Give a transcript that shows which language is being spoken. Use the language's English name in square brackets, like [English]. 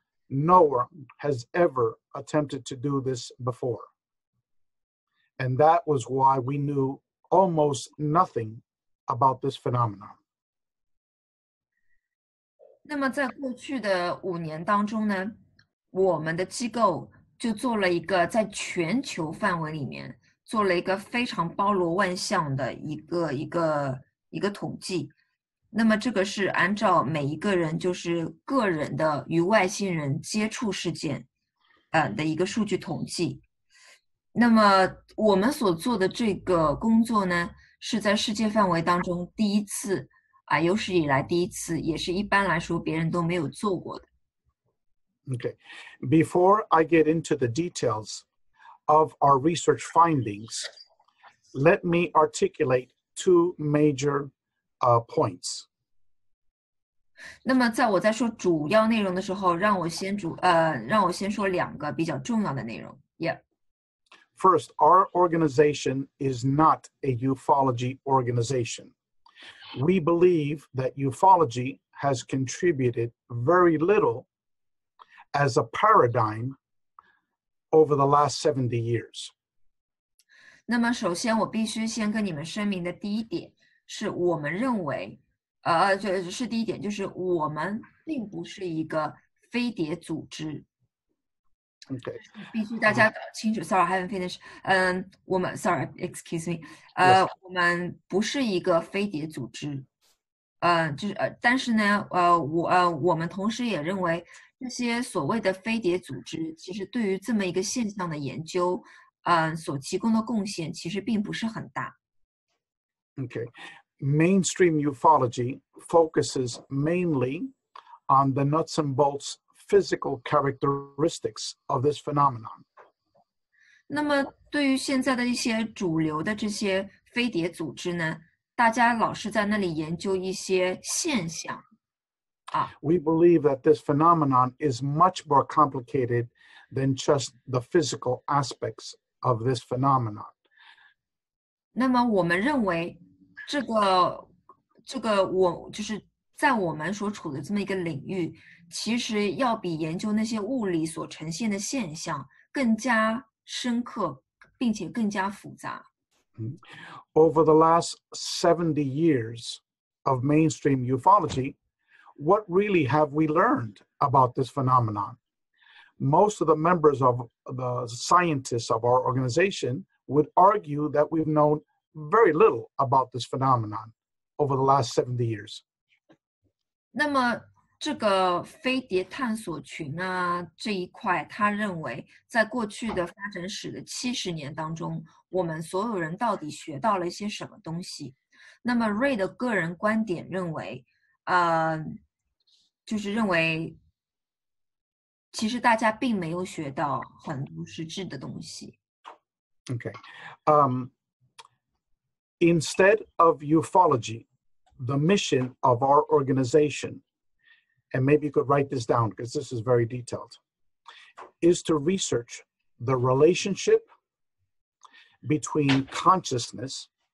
[English] No one has ever attempted to do this before. And that was why we knew almost nothing about this phenomenon. [Chinese] 那么在过去的5年当中呢，我们的机构就做了一个在全球范围里面做了一个非常包罗万象的一个统计。那么这个是按照每一个人就是个人的与外星人接触事件的一个数据统计。那么我们所做的这个工作呢，是在世界范围当中第一次有史以来第一次，也是一般来说别人都没有做过的。 [English] Okay. Before I get into the details of our research findings, let me articulate 2 major points. [Chinese] 那么在我在说主要内容的时候，让我先说2个比较重要的内容。 [English] Yeah. First, our organization is not a ufology organization. We believe that ufology has contributed very little as a paradigm over the last 70 years. [Chinese] 那么首先我必须先跟你们声明的第一点是我们认为是第一点，就是我们并不是一个飞碟组织。 [English] Okay. [Chinese] 必须大家搞清楚。 [English] Sorry, I haven't finished. [Chinese] 我们 [English] Sorry, excuse me. Yes. [Chinese] 我们不是一个飞碟组织。但是呢，我们同时也认为这些所谓的飞碟组织，其实对于这么一个现象的研究，所提供的贡献其实并不是很大。 [English] Okay. Mainstream ufology focuses mainly on the nuts and bolts physical characteristics of this phenomenon. [Chinese] 那么对于现在的一些主流的这些飞碟组织呢，大家老是在那里研究一些现象。 [English] We believe that this phenomenon is much more complicated than just the physical aspects of this phenomenon. [Chinese] 那么我们认为这个我就是在我们所处的这么一个领域，其实要比研究那些物理所呈现的现象更加深刻，并且更加复杂。 [English] Over the last 70 years of mainstream ufology, what really have we learned about this phenomenon? Most of the members of the scientists of our organization would argue that we've known very little about this phenomenon over the last 70 years. [Chinese] 那么这个飞碟探索群这一块，他认为在过去的发展史的70年当中，我们所有人到底学到了一些什么东西？那么 Rey 的个人观点认为，就是认为，其实大家并没有学到很多实质的东西。 [English] Okay. Instead of ufology, the mission of our organization, and maybe you could write this down because this is very detailed, is to research the relationship between consciousness,